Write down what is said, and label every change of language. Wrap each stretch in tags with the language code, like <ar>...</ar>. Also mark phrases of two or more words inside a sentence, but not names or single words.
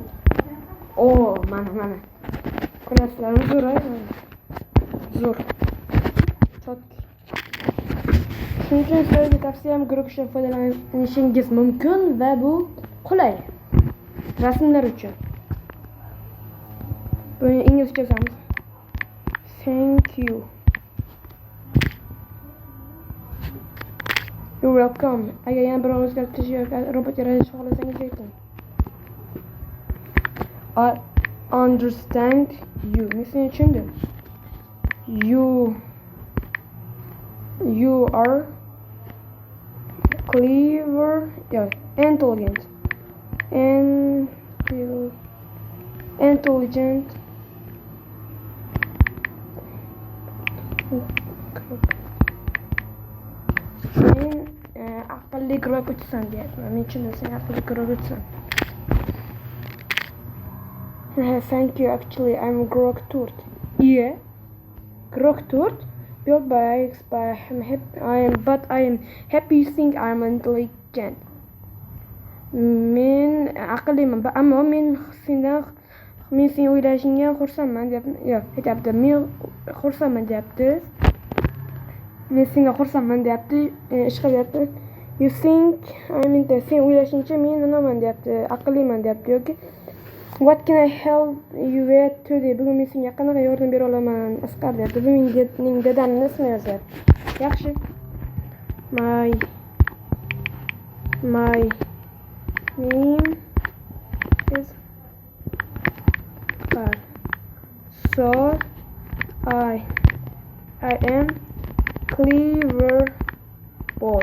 <uz>Mana. Ko'ryapsizlarmi? Zo'r. Chotki. Shuning uchun sizlarga tavsiyam guruhdan foydalanishingiz mumkin va bu qulay. Rasmlar uchun. Buni inglizcha yozamiz.</uz> <en>Thank you. You're welcome.</en> <uz>Agar yana bir o'zgartirish yoki robot yaratishni xohlasangiz ayting.</uz> <en>I understand you.</en> <uz>Men seni tushundim.</uz> <en>You are clever. Intelligent. Intelligent.</en> <uz>Sen aqlli robotsan deyapman. Men tushundim, sen aqlli robotsan.</uz> <en>Thank you. Actually, I'm Grok Turt. Yeah, Grok Turt. Built by but I am happy you think I'm intelligent.</en> <uz>Men aqlliman, ammo men sen o'ylashingga xursandman deyapti. Yo'q, aytayapti. Men xursandman deyapti. Men senga xursandman deyapti. Ish qilyapti.</uz> <en>You think I'm intelligent.</en> <uz>Sen o'ylashingcha men nimaman deyapti. Aqlliman deyapti yoki</uz> <en>What can I help you with today?</en> <uz>Bugun men senga qanaqa yordam bera olaman? Asqar deyapti. Bu mening dadamning ismini yozyapti. Yaxshi.</uz> <en>My name is Asqar. So I am clever boy.</en>